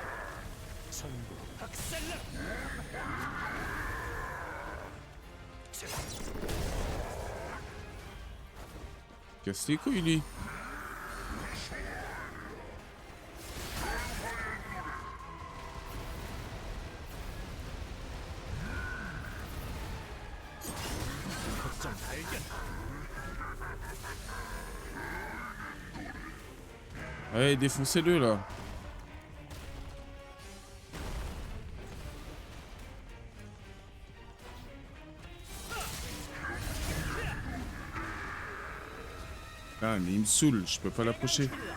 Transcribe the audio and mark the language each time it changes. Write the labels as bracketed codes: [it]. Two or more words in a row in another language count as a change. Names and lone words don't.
[ko] 전부 박살나. [fr] Casse les couilles, lui. [ko] 허점 발견. [fr] Allez, défoncez-le, là. Ah, mais il me saoule, je peux pas l'approcher.